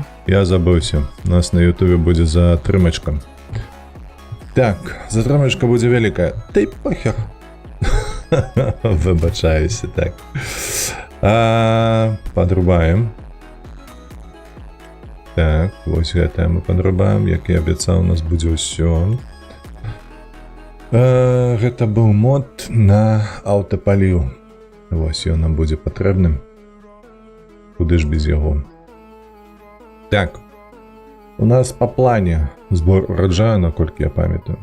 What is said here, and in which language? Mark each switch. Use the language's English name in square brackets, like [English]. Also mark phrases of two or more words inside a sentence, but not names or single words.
[Ukrainian] Я забувся, у нас на ютубі буде затримочка. Так, затримочка буде велика. Та й похер. Вибачаюся, так. Подрубаємо. [Belarusian] Так, ось гэта мы подрубаем, як і абяцаў, у нас будзе ўсё. Гэта быў мод на аўтапаліў. Вось ён нам будзе патрэбным. Куды ж без яго? Так. У нас [Russian] по плане [Belarusian] збор ураджаю, наколькі я памятаю.